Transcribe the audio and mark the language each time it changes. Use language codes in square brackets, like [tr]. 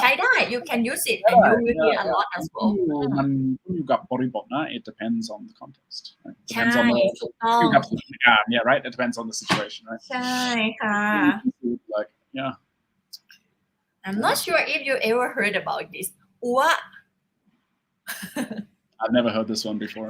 [th] ใช้ได้ [en] you can use it and you will hear a lot as well [th] มันอยู่กับบริบทนะ [en] it depends on the context right? [th] ใช่ [en] depends on the [th] ถูกต้อง อยู่กับสถานการณ์ [en] yeah right it depends on the situation right [th] ใช่ค่ะ [en] like yeah I'm not sure if you ever heard about this อัว I've never heard this one before